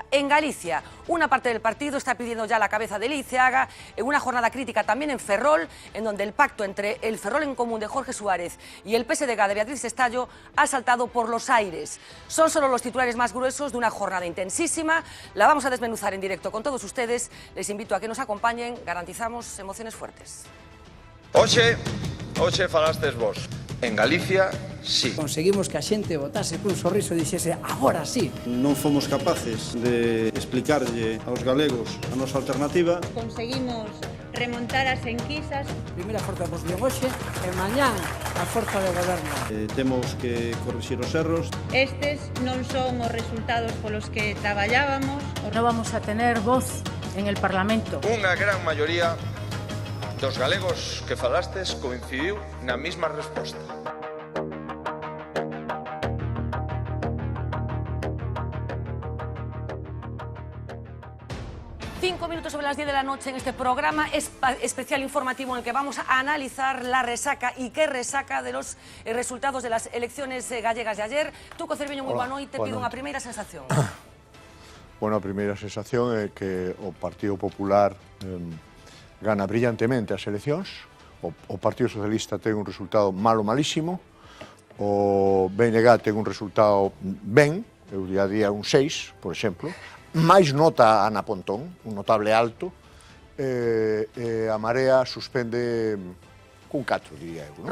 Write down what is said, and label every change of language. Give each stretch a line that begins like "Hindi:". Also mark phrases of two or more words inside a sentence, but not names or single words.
Spanish: En Galicia, una parte del partido está pidiendo ya la cabeza de Liceaga en una jornada crítica también en Ferrol, en donde el pacto entre el Ferrol en Común de Jorge Suárez y el PSDG de Beatriz Estallo ha saltado por los aires. Son solo los titulares más gruesos de una jornada intensísima. La vamos a desmenuzar en directo con todos ustedes. Les invito a que nos acompañen. Garantizamos emociones fuertes.
Galician: Oxe falastes vos. En Galicia, sí. Conseguimos que a xente votase cun sorriso e dixese agora sí. Non fomos capaces de explicarlle aos galegos a nosa alternativa. Conseguimos remontar as enquisas. Primeira forza da oposición hoxe e mañán a forza de goberno. Temos que corrixir os erros. Estes non son os resultados polos que traballábamos.
Spanish: No vamos a tener voz en el Parlamento.
Galician: Unha gran maioría dos galegos que falastes coincidiu na mesma resposta.
Spanish: Cinco minutos sobre las 10 de la noche en este programa especial informativo en el que vamos a analizar la resaca y qué resaca de los resultados de las elecciones gallegas de ayer.
Galician: Tuco Cerviño, moi boa noite, pido unha primeira sensación. Bueno, a primeira sensación é que o Partido Popular gana brillantemente as eleccións, o Partido Socialista ten un resultado malísimo, o BNG ten un resultado ben, eu diría un 6, por exemplo, máis nota a Ana Pontón, un notable alto, a Marea suspende cun 4, diría eu.